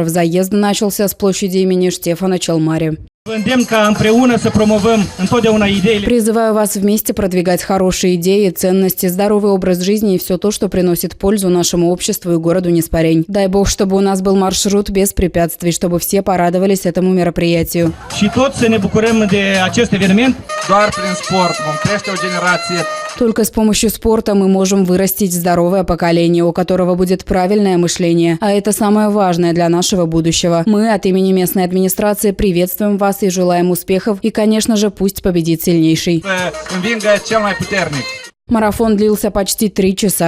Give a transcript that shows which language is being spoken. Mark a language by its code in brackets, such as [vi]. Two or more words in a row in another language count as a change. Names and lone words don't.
[ru] Заезд начался с площади имени Штефана Челмари. Призываю вас вместе продвигать хорошие идеи, ценности, здоровый образ жизни и все то, что приносит пользу нашему обществу и городу Неспарень. Дай Бог, чтобы у нас был маршрут без препятствий, чтобы все порадовались этому мероприятию. [ro] Și toți să ne bucurăm de acest eveniment doar prin sport. Vom crește o generație [ru] Только с помощью спорта мы можем вырастить здоровое поколение, у которого будет правильное мышление. А это самое важное для нашего будущего. Мы от имени местной администрации приветствуем вас и желаем успехов. И, конечно же, пусть победит сильнейший. Марафон длился почти 3 часа.